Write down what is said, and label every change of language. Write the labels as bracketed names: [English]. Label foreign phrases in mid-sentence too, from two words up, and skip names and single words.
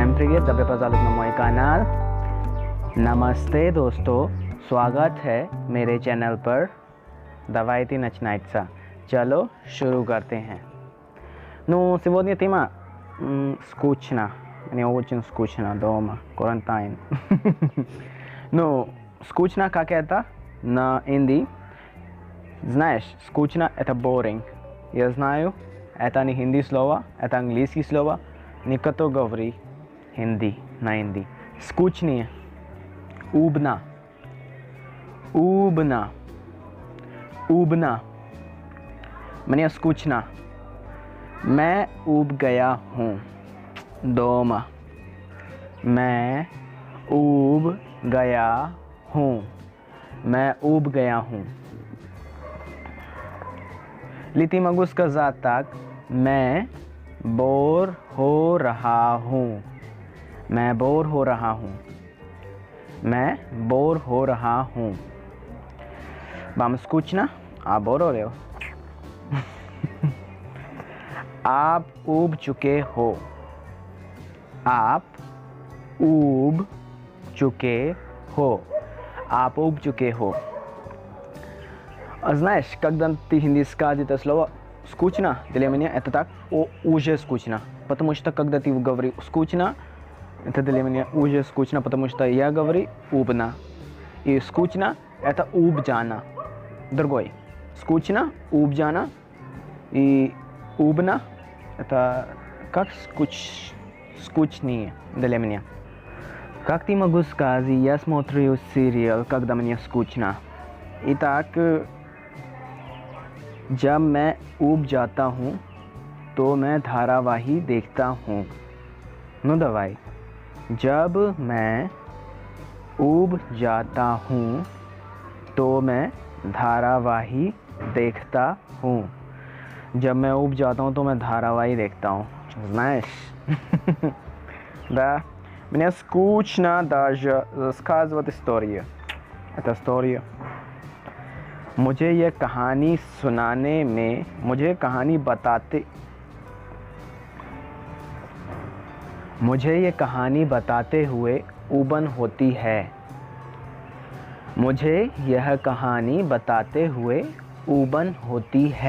[Russian] Привет, добро пожаловать на мой канал। [Hindi] Namaste दोस्तों, स्वागत है मेरे चैनल पर [Russian] Давайте начинается. [Hindi] चलो शुरू करते हैं. [Russian] Ну, сегодня тема скучно. Мне очень скучно дома, карантин. Ну, скучно как это на हिंदी? Знаешь, скучно это boring. Я знаю, это не हिंदी слово, это английский слово. Никто говорит हिंदी на हिंदी. Скучнее. Убна. Убна. Убна. Мне скучно. [Hindi] मैं ऊब गया हूँ दोमा. मैं ऊब गया हूँ. मैं ऊब गया हूँ. [Russian] Лети могу сказать так. [Hindi] मैं बोर हो रहा हूँ. मैं बोर हो रहा हूँ. मैं बोर हो रहा हूँ. [Russian] Вам скучно? [Hindi] आप बोर हो रहे हो? आप ऊब चुके हो. आप ऊब चुके हो. आप ऊब चुके हो. [Russian] Знаешь, когда ты hindi скажешь это слово скучно, для меня это так уже скучно. Потому что когда ты говоришь скучно, это для меня уже скучно, потому что я говорю убна. И скучно это [Hindi] ऊब जाना. [Russian] Другой. Скучно, [Hindi] ऊब जाना. [Russian] И убна это как скучнее для меня. Как ты могу сказать, я смотрю сериал, когда мне скучно. Итак, [Hindi] जब मैं ऊब जाता हूँ तो मैं धारावाही देखता हूँ. नो दवाई. जब मैं ऊब जाता हूँ तो मैं धारावाही देखता हूँ. जब मैं ऊब जाता हूँ तो मैं धारावाही देखता हूँ. [Russian] Знаешь? Да. Мне скучно даже рассказывать историю. Это история. [Hindi] मुझे ये कहानी सुनाने में मुझे ये कहानी बताते हुए ऊबन होती है. मुझे यह कहानी बताते हुए ऊबन होती है.